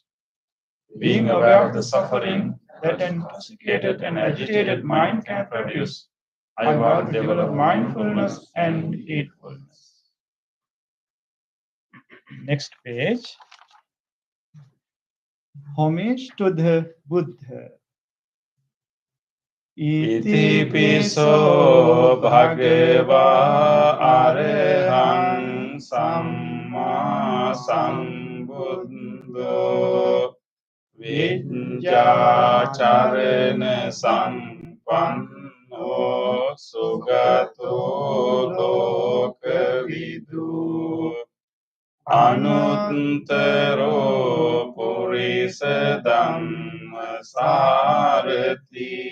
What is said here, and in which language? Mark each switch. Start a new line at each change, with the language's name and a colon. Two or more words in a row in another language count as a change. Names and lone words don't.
English: Being aware of the suffering that an intoxicated and agitated mind can produce, I vow to develop mindfulness and heedfulness. Next page. Homage to the Buddha.
Pali: Iti piso bhagava arahang samma sambuddho vijjācarana sampanno sugato lokavidu අනුත්තරෝ පුරිස ධම්ම සාරති